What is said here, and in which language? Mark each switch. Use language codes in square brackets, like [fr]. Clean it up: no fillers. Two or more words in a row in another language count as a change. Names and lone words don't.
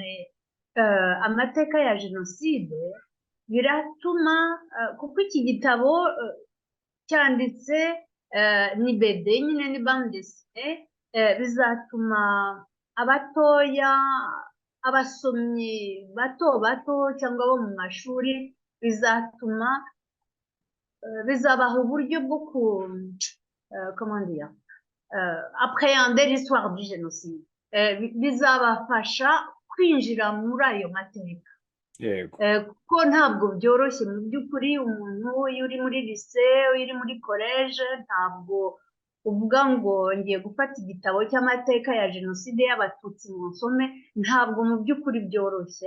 [rw] amateka ya jenoside, biratuma kuko iki gitabo cyanditse ni bede nyine ni bande desine, bizatuma abatoya, abasomyi bato bato cyangwa bo mu mashuri, bizatuma bizabaha uburyo bwo [fr] comment dire, appréhender l'histoire du génocide, [rw] bizabafasha kwinjira muri ayo mateka. yego Kuko ntabwo byoroshye mu by'ukuri, umuntu iyo uri muri lycée, iyo uri muri collège, ntabwo uvuga ngo ngiye gufata igitabo cy'amateka ya jenoside y'abatutsi ngo nsome, ntabwo mu by'ukuri byoroshye.